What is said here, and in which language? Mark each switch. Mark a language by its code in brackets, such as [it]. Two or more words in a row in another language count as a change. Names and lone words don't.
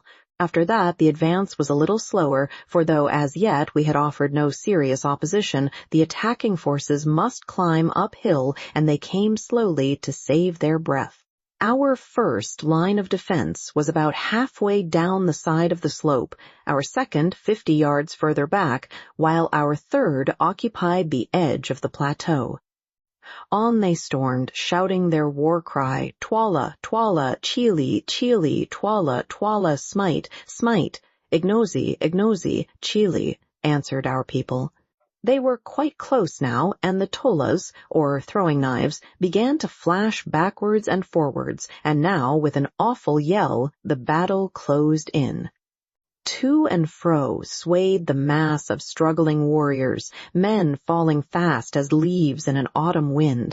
[en] After that the advance was a little slower, for though as yet we had offered no serious opposition, the attacking forces must climb uphill, and they came slowly to save their breath. Our first line of defense was about halfway down the side of the slope, our second 50 yards further back, while our third occupied the edge of the plateau. On they stormed, shouting their war cry, "Twala, Twala, Chili, Chili, Twala, Twala, smite, smite, Ignosy, Ignosy, Chili," answered our people. They were quite close now, and the tolas, or throwing knives, began to flash backwards and forwards, and now, with an awful yell, the battle closed in. To and fro swayed the mass of struggling warriors, men falling fast as leaves in an autumn wind.